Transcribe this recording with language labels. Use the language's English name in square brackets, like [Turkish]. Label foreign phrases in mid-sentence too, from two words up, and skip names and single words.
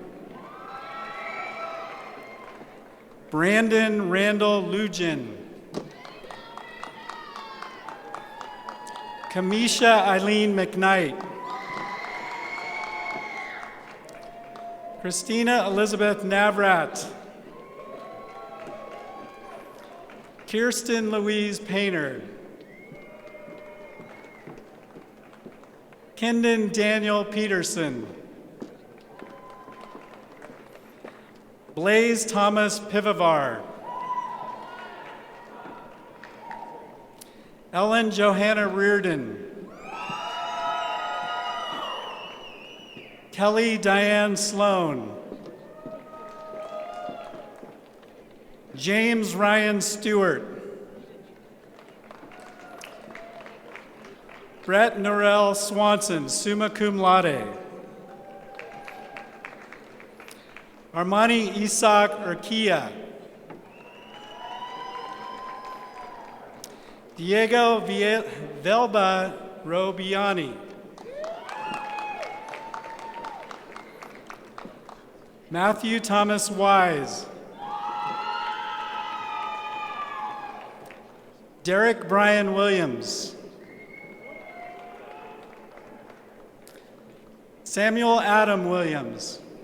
[English] Brandon Randall Lugin. Kamisha Eileen McKnight. Christina Elizabeth Navrat. Kirsten Louise Painter. Kendon Daniel Peterson. Blaze Thomas Pivovar. Ellen Johanna Reardon. Kelly Diane Sloan. James Ryan Stewart. Brett Norrell Swanson, [Latin] summa cum laude. [English] Armani Isaac Urquia. Diego Velba Robiani. Matthew Thomas Wise. Derek Brian Williams. Samuel Adam Williams.